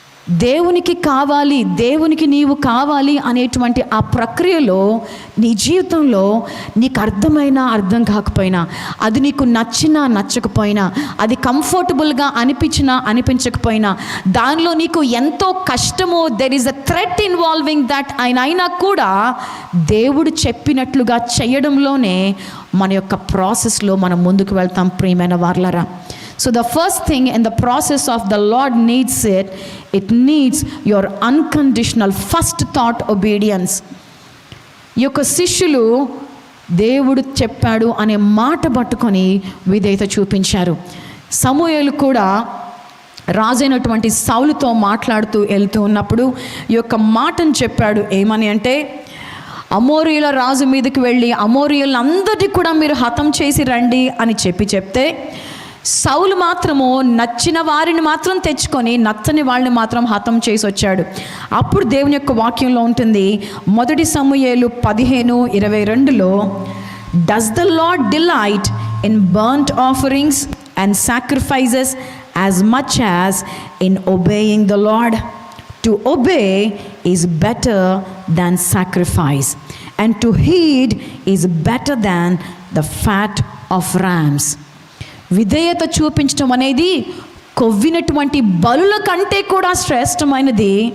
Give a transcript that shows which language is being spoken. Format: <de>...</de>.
<te>దేవునికి కావాలి, దేవునికి నీవు కావాలి అనేటువంటి ఆ ప్రక్రియలో నీ జీవితంలో నీకు అర్థమైనా అర్థం కాకపోయినా, అది నీకు నచ్చినా నచ్చకపోయినా, అది కంఫర్టబుల్గా అనిపించినా అనిపించకపోయినా, దానిలో నీకు ఎంతో కష్టమో,</te> <en>there is a threat involving that</en> <te>అయినా కూడా దేవుడు చెప్పినట్లుగా చేయడంలోనే మన యొక్క ప్రాసెస్లో మనం ముందుకు వెళ్తాం ప్రియమైన వార్లరా.</te> <en>So the first thing in the process of the Lord needs it needs your unconditional first thought obedience.</en> <te>ఈ యొక్క శిష్యులు దేవుడు చెప్పాడు అనే మాట పట్టుకొని విధేయత చూపించారు. సమూయేలు కూడా రాజైనటువంటి సౌలుతో మాట్లాడుతూ వెళ్తూ ఉన్నప్పుడు ఈ యొక్క మాటను చెప్పాడు. ఏమని అంటే, అమోరీయుల రాజు మీదకి వెళ్ళి అమోరీయులందరినీ కూడా మీరు హతం చేసి రండి అని చెప్తే సౌలు మాత్రము నచ్చిన వారిని మాత్రం తెచ్చుకొని నచ్చని వాళ్ళని మాత్రం హతం చేసి వచ్చాడు. అప్పుడు దేవుని యొక్క వాక్యంలో ఉంటుంది, 1 సమూయేలు 15:22లో,</te> <en>Does the Lord delight in burnt offerings and sacrifices as much as in obeying the Lord? To obey is better than sacrifice, and to heed is better than the fat of rams.</en> <te>విధేయత చూపించడం అనేది కొవ్వినటువంటి బలుల కంటే కూడా శ్రేష్టమైనది.</te>